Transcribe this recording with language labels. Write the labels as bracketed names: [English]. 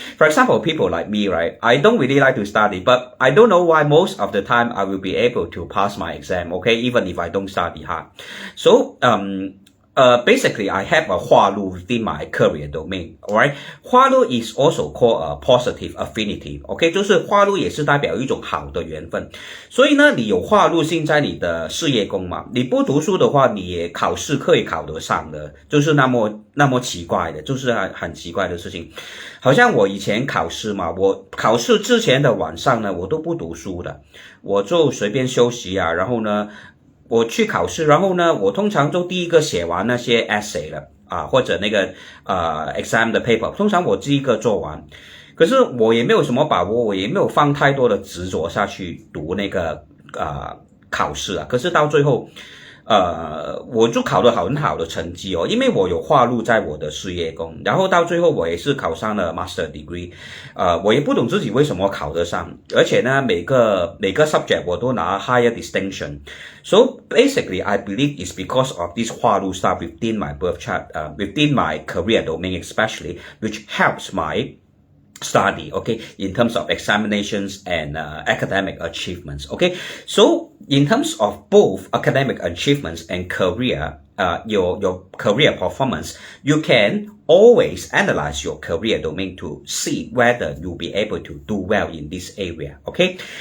[English] For example, people like me, right, I don't really like to study, but I don't know why most of the time I will be able to pass my exam, okay, even if I don't study hard. So basically I have a 化禄 within my career domain. Alright, 化禄 is also called a positive affinity. [Chinese] Okay, 就是化禄也是代表一种好的缘分。所以呢，你有化禄星在你的事业宫嘛，你不读书的话，你也考试可以考得上的，就是那么奇怪的，就是很奇怪的事情。好像我以前考试嘛，我考试之前的晚上呢，我都不读书的，我就随便休息啊，然后呢我去考试，然后呢我通常就第一个写完那些 essay 了啊，或者那个exam 的 paper， 通常我第一个做完，可是我也没有什么把握，我也没有放太多的执着下去读那个考试啊，可是到最后我就考得很好的成绩哦，因为我有化禄在我的事业宫，然后到最后我也是考上了 master degree， 我也不懂自己为什么考得上，而且呢每个 subject 我都拿 [English] higher distinction. So basically I believe it's because of this 化禄 star within my birth chart, within my career domain especially, which helps my study, okay, in terms of examinations and academic achievements, okay. So in terms of both academic achievements and career, your career performance, you can always analyze your career domain to see whether you'll be able to do well in this area, okay.